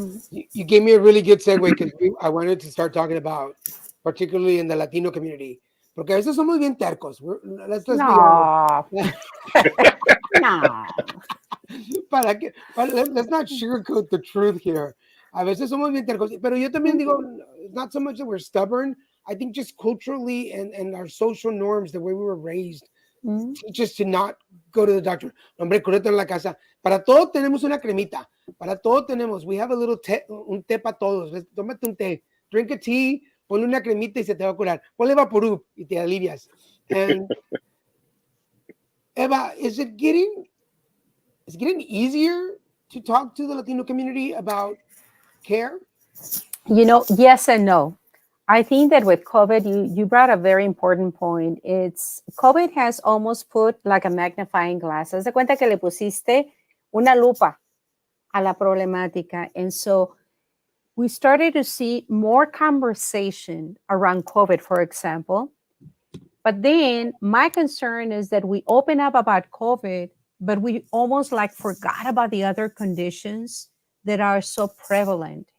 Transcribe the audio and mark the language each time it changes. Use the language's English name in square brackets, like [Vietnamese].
[English] You gave me a really good segue because I wanted to start talking about, particularly in the Latino community, [Spanish] porque a veces somos bien tercos. [English] Let's be honest. No. No. Let's not sugarcoat the truth here. [Spanish] A veces somos bien tercos, pero yo también digo, [English] not so much that we're stubborn. I think just culturally and our social norms, the way we were raised, teach us to not go to the doctor. [Spanish] Hombre, cúrate en la casa. Para todo tenemos una cremita. Para todo tenemos. [English] We have a little [Spanish] un té para todos. Tómate un té. [English] Drink a tea. [Spanish] Ponle una cremita y se te va a curar. Ponle Vaporub y te alivias. [English] And Eva, is it getting easier to talk to the Latino community about care? You know, yes and no. I think that with COVID, you brought a very important point. COVID has almost put like a magnifying glass. [Spanish] Haz de cuenta que le pusiste una lupa a la problemática. [English] And so we started to see more conversation around COVID, for example. But then my concern is that we open up about COVID, but we almost like forgot about the other conditions that are so prevalent.